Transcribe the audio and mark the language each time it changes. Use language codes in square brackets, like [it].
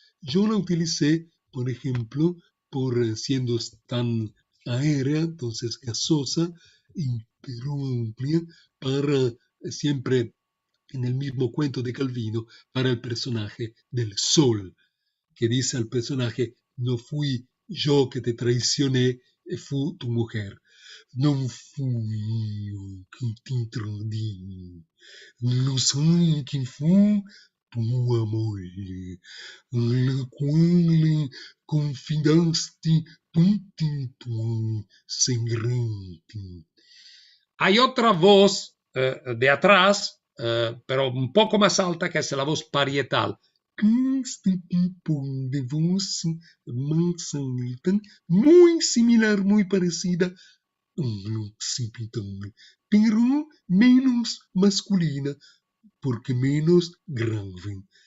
[es] Yo la utilicé, por ejemplo, siendo tan aérea, entonces gasosa, pero amplia, para siempre en el mismo cuento de Calvino, para el personaje del sol, que dice al personaje: no fui yo que te traicioné, fu tu mujer. [it] Non fui io che ti tradii, lo sai chi fu tua moglie, alla quale confidasti tutti i tuoi segreti. [es] Hay otra voz de atrás, pero un poco más alta, que es la voz parietal. Este tipo de voz más alta, muy similar, muy parecida a la occipital, pero menos masculina, porque menos grave.